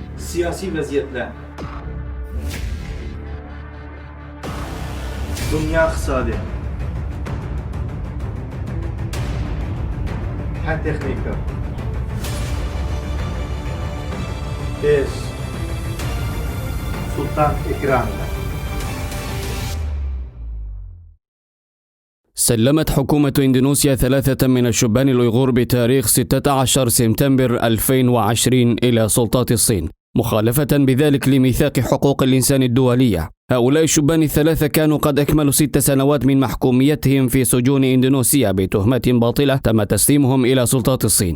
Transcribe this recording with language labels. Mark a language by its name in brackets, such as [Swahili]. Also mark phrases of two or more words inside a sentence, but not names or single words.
[Azerbaijani] siyasi vəziyyətlə, dünya iqtisadi, həm texnika, biz Sultan İkram'la [Arabic] سلمت حكومة إندونيسيا 3 من الشبان الأيغور بتاريخ 16 سبتمبر 2020 إلى سلطات الصين، مخالفة بذلك لميثاق حقوق الإنسان الدولية. هؤلاء الشبان ال3 كانوا قد أكملوا 6 سنوات من محكوميتهم في سجون إندونيسيا بتهمة باطلة تم تسليمهم إلى سلطات الصين.